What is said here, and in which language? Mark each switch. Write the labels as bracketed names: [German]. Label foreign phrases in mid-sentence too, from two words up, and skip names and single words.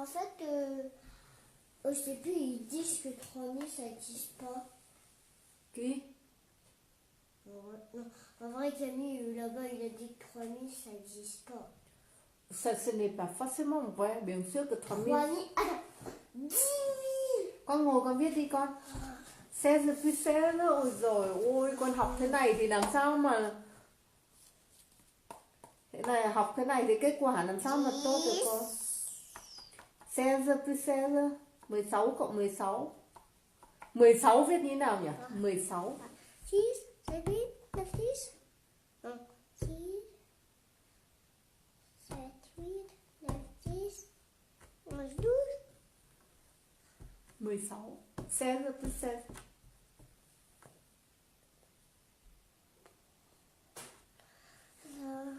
[French] en fait, je sais plus, ils disent que 3000 ça n'existe pas. Qui? Non, en vrai, Camille, là-bas, il a dit que 3000 ça n'existe pas. Ça, ce n'est pas forcément vrai. Bien sûr que 3000. 3000, attends, 10 000. [Vietnamese] Con ngồi con viết đi con. 16 plus 16. Ôi rồi ôi, con học thế này thì làm sao mà... Thế này học thế này thì kết quả làm sao mà tốt được con? 16 plus 16. 16 cộng 16. 16 viết như nào nhỉ? 16. 6, 7, 9, 10. [French] Non, 6, 7, 8, 9, 10, 11, 12. 16. 16 plus 16. Alors,